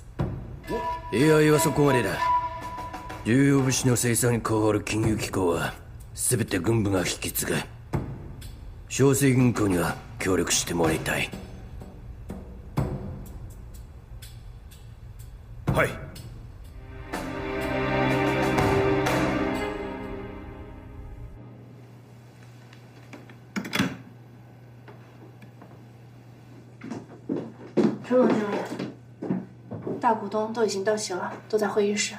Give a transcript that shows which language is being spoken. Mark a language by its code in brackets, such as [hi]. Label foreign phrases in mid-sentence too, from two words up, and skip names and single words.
[ja] いやそこまでだ。重要物資の生産に関わる金融機構は全て軍部が引き継ぐ。商成銀行には協力してもらいたい。はい。 [zh] 陈总经理，大股东都已经到齐了，都在会议室。